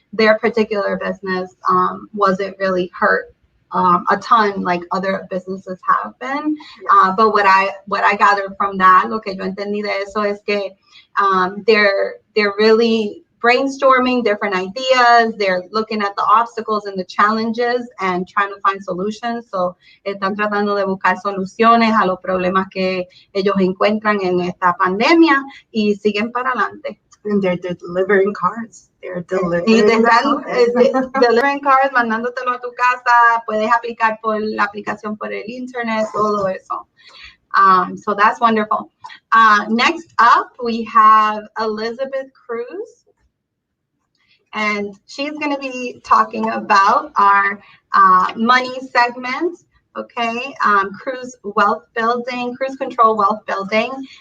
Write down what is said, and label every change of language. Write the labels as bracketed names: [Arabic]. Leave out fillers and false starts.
[English] Their particular business wasn't really hurt a ton like other businesses have been. But what I gathered from that, [Spanish] lo que yo entendí de eso es que [English] they're really brainstorming different ideas. They're looking at the obstacles and the challenges and trying to find solutions. [Spanish] So están tratando de buscar soluciones a los problemas que ellos encuentran en esta pandemia y siguen para adelante. [English] And they're delivering cars. They're delivering. [Spanish] Y te están [English] delivering cars, [Spanish] mandándotelo a tu casa. Puedes aplicar por la aplicación por el internet, todo eso. [English] So that's wonderful. Next up, we have Elizabeth Cruz. And she's going to be talking about our money segment. Okay, Cruz wealth building, Cruz control wealth building.